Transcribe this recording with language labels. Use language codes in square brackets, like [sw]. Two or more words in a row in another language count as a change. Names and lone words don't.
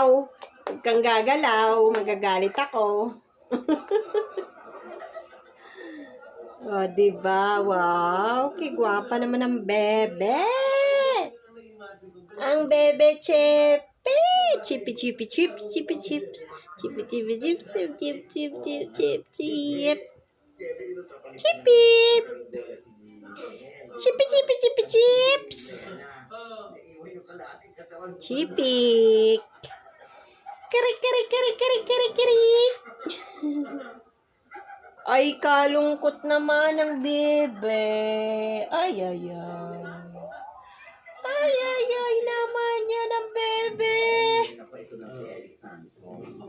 [tl] Huwag kang gagalaw. Magagalit ako. Oh, diba? Wow. Kigwapa naman ang bebe. Ang bebe Chippy. Chippy, chippy, chips. Chippy, chips. Chippy, chippy, chips. Chip, chip, chip, chip, chip, chip. Chippy. Chippy, chippy, chippy, chips. Chippy. Kiri, kiri, kiri, kiri, kiri, kiri. Ay, kalungkot naman ang bebe. Ay, ay, ay. Ay, ay, ay naman yan ang bebe. Ito na si Eric Santos.